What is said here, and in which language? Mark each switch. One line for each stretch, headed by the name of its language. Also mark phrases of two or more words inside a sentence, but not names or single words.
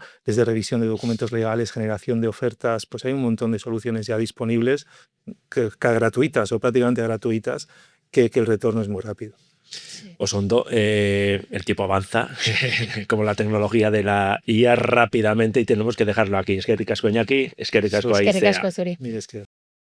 Spanish: Desde revisión de documentos legales, generación de ofertas, pues hay un montón de soluciones ya disponibles, que gratuitas o prácticamente gratuitas, que el retorno es muy rápido. Osondo, el tiempo avanza, como la tecnología de la IA rápidamente y tenemos que dejarlo aquí.
Basque: Eskerrik asko Iñaki, eskerrik asko Aisea. Eskerrik asko zuri.
Spanish: Mira, es que